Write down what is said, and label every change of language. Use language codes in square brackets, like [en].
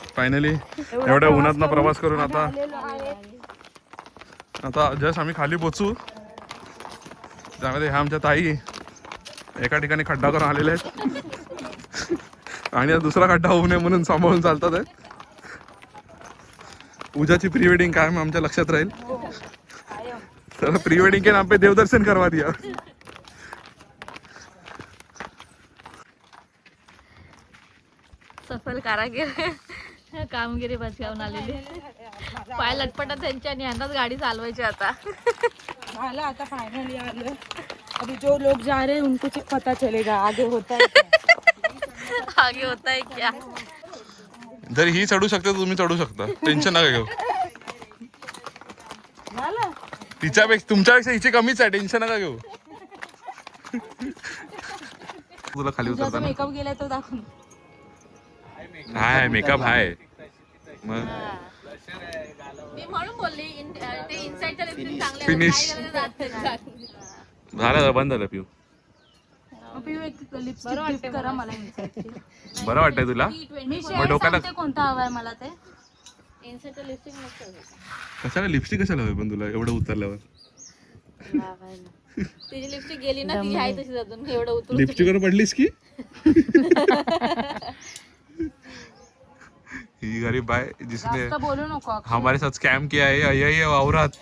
[mr] Finally एवढ्या उन्हातनं प्रवास करून आता जस्ट आम्ही खाली पोचू. त्यामध्ये ह्या आमच्या ताई एका ठिकाणी खड्डा करून आलेले आहेत आणि दुसरा खड्डा होऊ नये म्हणून सांभाळून चालतात आहे. पूजाची प्री वेडिंग काय आमच्या लक्षात राहील. [hi] तर प्री वेडिंग के नाम पे देवदर्शन करवा दिया. [mr] सफल कारागीर कामगिरी बजावून आलेली. पाय लटपटात त्यांच्या आणि यांनाच गाडी चालवायची आता. झालं आता फायनली आलं. [hi] अभी जो लोग जा रहे हैं उनको पता चलेगा आगे होता है क्या. आगे होता है क्या. [mr] जर ही चढू शकते तर तुम्ही चढू शकता, टेन्शन नका घेऊ. तिच्यापेक्षा तुमच्यापेक्षा हिची कमीच आहे, टेन्शन नका घेऊ. तुला खाली उतरताना मेकअप गेलाय तो दाखवून. हाय मेकअप हाय मग मी म्हणून बोलली ते इनसाइडच्या लिपस्टिक चांगल्या फिनिश झालं, बंद झालं. पिऊ लिपस्टिक करा मला. बरं वाटतंय तुला? मी मग डोक्याला कोणता हवाय मला ते. इनसाइडच्या लिपस्टिक मस्त कशाला लिपस्टिक कशाला हवी पण तुला एवढं उतरल्यावर? तिची लिपस्टिक गेली ना ती आहे तशी अजून एवढं उतरून. लिपस्टिकवर पडलीस की ही गरीब बाय जिसने बोलू नको. [hi] हमारे साथ स्कैम किया है, यही है वावरात.